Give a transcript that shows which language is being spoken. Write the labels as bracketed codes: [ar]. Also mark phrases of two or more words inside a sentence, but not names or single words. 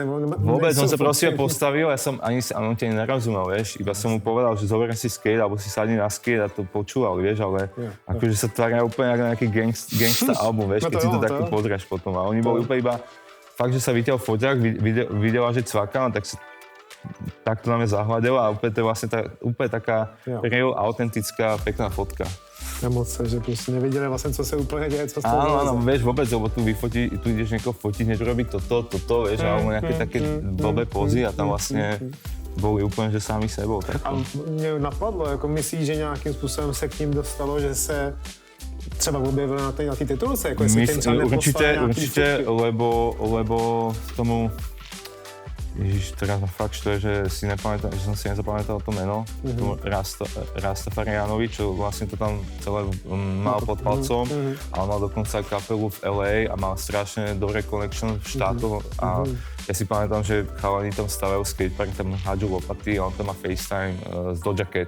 [sk] Vôbec, on sa proste postavil, on ti nerozumel, vieš, iba som mu povedal, že zober si skate, alebo si sadni na skate a to počúval, vieš, ale akože sa tvária úplne ako na nejaký gangsta album, vieš, keď si to takto pozrieš potom. A oni boli úplne iba, fakt, že sa vytiaľ foťák, videla, že cvakám, tak sa takto na mňa zahľadila a úplne to je vlastne úplne taká real, autentická, pekná fotka. [cs] Emoce, že prostě nevěděli vlastně, co se úplně děje, co z toho [sk] áno, vieš, vôbec, lebo tu ideš niekoho fotiť, hneď robiť toto, vieš, alebo nejaké také blbé pozy a tam vlastne boli úplně, že sami sebou. Tak. [cs] A mě napadlo, jako myslíš, že nějakým způsobem se k ním dostalo, že se třeba objevili na té titulce, jako jestli ten třeba neposlal [sk] určite, lebo tomu Ježiš, teraz ma fakt štve, že som si nezapamätal to meno, Rastafarianovi, čo vlastne to tam celé mal pod palcom, ale mal dokonca kapelu v LA a mal strašne dobré connection v štátoch a Ja si pamätám, že chalani tam stavajú skatepark, tam hádžu lopaty a on tam má FaceTime z Doja Cat.